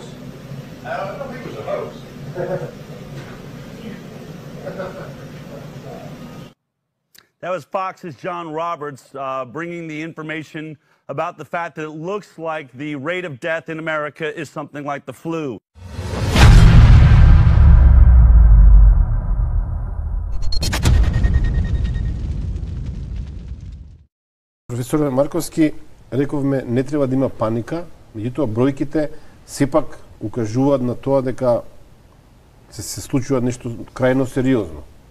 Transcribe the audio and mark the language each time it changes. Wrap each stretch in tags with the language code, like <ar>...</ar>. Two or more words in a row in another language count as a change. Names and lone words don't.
<en>I don't think it was a hoax. That was Fox's John Roberts bringing the information about the fact that it looks like the rate of death in America is something like the flu.</en> <mk>Професор Марковски, рековме, не треба да има паника, меѓутоа бројките сепак укажуваат на тоа дека се случува нешто крајно сериозно.</mk>